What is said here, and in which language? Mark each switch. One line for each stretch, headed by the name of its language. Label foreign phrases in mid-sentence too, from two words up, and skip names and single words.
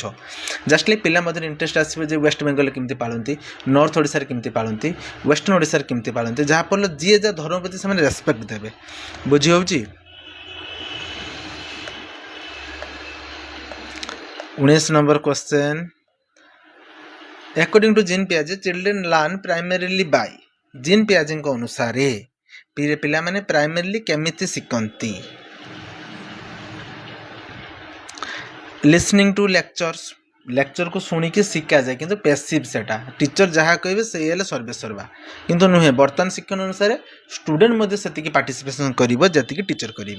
English: just like
Odia: ପିଲା ମଧ୍ୟରେ ଇଣ୍ଟରେଷ୍ଟ ଆସିବ ଯେ ୱେଷ୍ଟ ବେଙ୍ଗଲରେ କେମିତି ପାଳନ୍ତି, ନର୍ଥ ଓଡ଼ିଶାରେ କେମିତି ପାଳନ୍ତି, ୱେଷ୍ଟର୍ଣ୍ଣ ଓଡ଼ିଶାରେ କେମିତି ପାଳନ୍ତି, ଯାହାଫଳରେ ଯିଏ ଯାହା ଧର୍ମ ପ୍ରତି ସେମାନେ ରେସ୍ପେକ୍ଟ ଦେବେ। ବୁଝି ହେଉଛି? 19
English: number question. According to Jean Piaget, children learn primarily by,
Odia: Jean Piagetଙ୍କ ଅନୁସାରେ ପିଲାମାନେ ପ୍ରାଇମେରିଲି କେମିତି ଶିଖନ୍ତି?
English: listening to lectures,
Odia: ଲେକ୍ଚରକୁ ଶୁଣିକି ଶିଖାଯାଏ କିନ୍ତୁ ପେସିଭ୍, ସେଟା ଟିଚର ଯାହା କହିବେ ସେଇ ହେଲେ ସର୍ବେ ସର୍ବା, କିନ୍ତୁ ନୁହେଁ। ବର୍ତ୍ତମାନ ଶିକ୍ଷଣ ଅନୁସାରେ ଷ୍ଟୁଡେଣ୍ଟ ମଧ୍ୟ ସେତିକି ପାର୍ଟିସିପେସନ୍ କରିବ ଯେତିକି ଟିଚର କରିବେ।